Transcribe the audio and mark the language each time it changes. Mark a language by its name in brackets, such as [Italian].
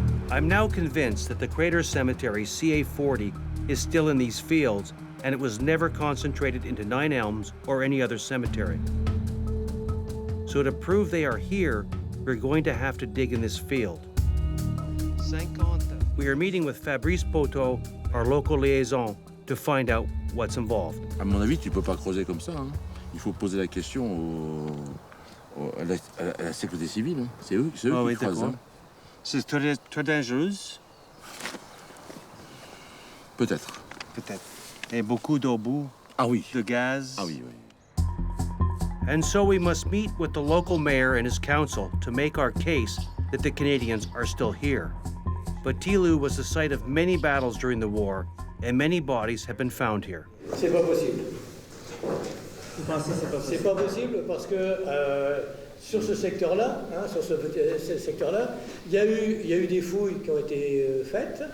[English] I'm now convinced that the crater cemetery CA-40 is still in these fields, and it was never concentrated into 9 Elms or any other cemetery. So to prove they are here, we're going to have to dig in this field. We are meeting with Fabrice Poteau, our local liaison, to find out what's involved. [French] À mon avis, tu peux pas creuser comme ça, hein. Il faut poser la question à la sécurité civile, hein. C'est eux qui creusent, hein. C'est très dangereux. Peut-être. Peut-être. Et beaucoup d'obus, Ah oui. de gaz. Ah oui, oui. [English] And so we must meet with the local mayor and his council to make our case that the Canadians are still here. But Tilou was the site of many battles during the war, and many bodies have been found here. [French] C'est pas possible. Vous pensez que c'est pas possible parce que sur ce secteur-là, hein, sur ce secteur-là, il y a eu des fouilles qui ont été faites.